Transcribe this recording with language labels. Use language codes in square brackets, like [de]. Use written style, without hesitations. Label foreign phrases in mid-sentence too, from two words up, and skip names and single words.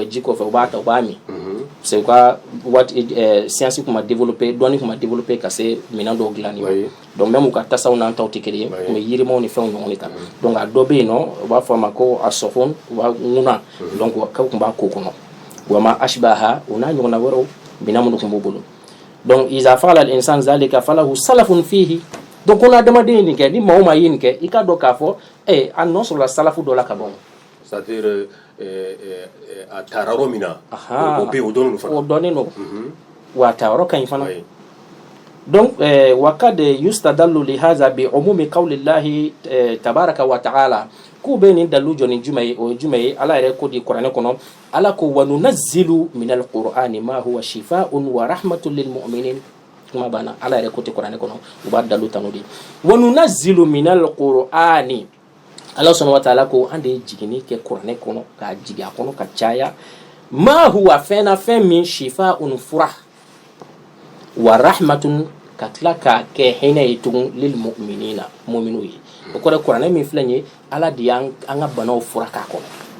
[bm] bɛ ji kɔfɛ u b'a ta u b'a min [fr] parce que [bm] u ka siyansi tun ma développé dɔnni tun ma développé ka se minɛn dɔw dilanni ma [fr] donc même [bm] u ka tasaw n'an taw tɛ kelen ye u bɛ yirimaw ni fɛnw ɲɔgɔn de kan donc a dɔ bɛ yen nɔ u b'a fɔ a ma ko a sɔfɔn u b'a ŋuna donc k'u tun b'a k'o kɔnɔ [ar] وما أشبه [bm] u n'a ɲɔgɔnna wɛrɛw minɛn minnu tun b'u bolo donc [ar] إذا فعل الإنسان ذلك فله سلف فيه [bm] donc [fr] on a demandé [bm] nin kɛ ni maa o maa ye nin kɛ i ka dɔn k'a fɔ a nɔ sɔrɔla salafu dɔ la ka bɔ c'est-à-dire a taara yɔrɔ min na o bɛ yen o dɔnnen don fana o dɔnnen don wa a taa yɔrɔ ka ɲi fana donc [ar] وقد يستدل لهذا بعموم قول الله تبارك وتعالى [bm] k'u bɛ nin dalu jɔ ni jumɛn ye o ye jumɛn ye ala yɛrɛ ko di kuranɛ kɔnɔ ala ko [ar] وننزل من القرآن ما هو شفاء ورحمة للمؤمنين [bm] kuma banna ala yɛrɛ ko tɛ kuranɛ kɔnɔ u b'a dalu tanu de [ar] وننزل من القرآن [bm] ala [ar] سبحانه وتعالى [bm] ko an de ye jiginni kɛ kuranɛ kɔnɔ k'a jigin a kɔnɔ ka caya [ar] ما هو [bm] fɛn min shifaa'un fura wa rahmatun ka tila k'a kɛ hinɛ ye tugun [ar] للمؤمنين [bm] mu'minu ye o kɔrɔ kuranɛ min filɛ nin ye ala de y'an ka banaw fura k'a kɔnɔ